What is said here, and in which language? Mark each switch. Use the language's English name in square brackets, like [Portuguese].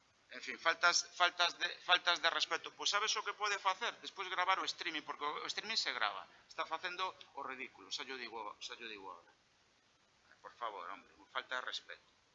[Spanish] En fin, faltas de respeto. [Galician] Pois sabes o que pode facer? Despois gravar o streaming, porque o streaming se grava. Está facendo o ridículo, xa yo digo agora. [Spanish] Por favor, hombre, falta de respeto.